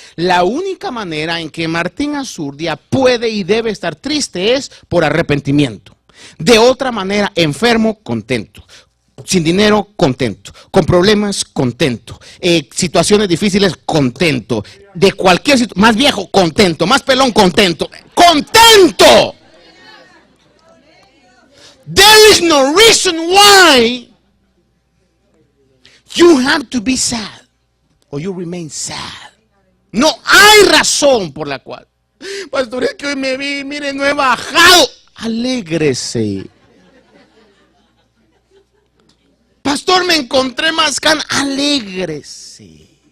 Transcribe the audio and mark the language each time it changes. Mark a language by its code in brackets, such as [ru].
[es] La única manera en que Martín Azurdia puede y debe estar triste es por arrepentimiento. De otra manera, enfermo, contento. Sin dinero, contento. Con problemas, contento. Situaciones difíciles, contento. De cualquier situación, más viejo, contento. Más pelón, contento. ¡Contento! [en] There is no reason why you have to be sad or you remain sad. [es] No hay razón por la cual. Pastor, es que hoy me vi, mire, no he bajado. Alégrese. Pastor, me encontré más canas. Alégrese.